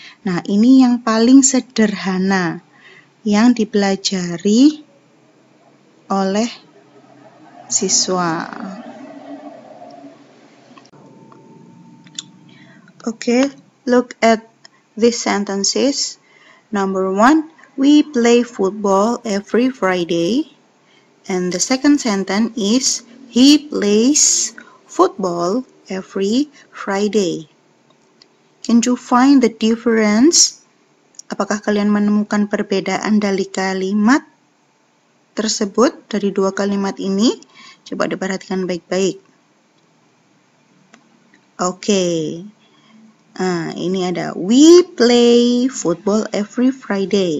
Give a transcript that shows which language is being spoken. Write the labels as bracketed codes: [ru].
[id] Nah, ini yang paling sederhana yang dipelajari oleh siswa. [en] Okay, look at these sentences. Number 1, we play football every Friday. And the second sentence is, he plays football every Friday. Can you find the difference? [id] Apakah kalian menemukan perbedaan dari kalimat tersebut, dari 2 kalimat ini? Coba diperhatikan baik-baik. [en] Oke. [id] Nah, ini ada [en] we play football every Friday.